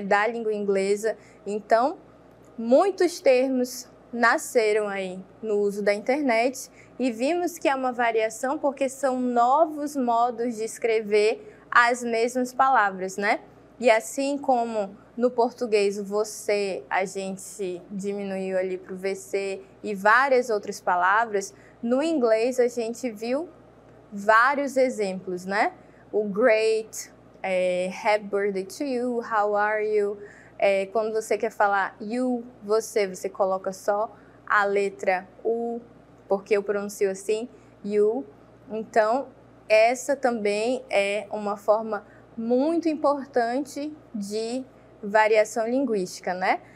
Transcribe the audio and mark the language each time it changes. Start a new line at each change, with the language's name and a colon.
Portuguese: Da língua inglesa. Então, muitos termos nasceram aí no uso da internet e vimos que é uma variação porque são novos modos de escrever as mesmas palavras, né? E assim como no português o você, a gente diminuiu ali para o VC e várias outras palavras, no inglês a gente viu vários exemplos, né?
English: O great, happy birthday to you, how are you?
Portuguese: Quando você quer falar you, você coloca só a letra U, porque eu pronuncio assim, you. Então, essa também é uma forma muito importante de variação linguística, né?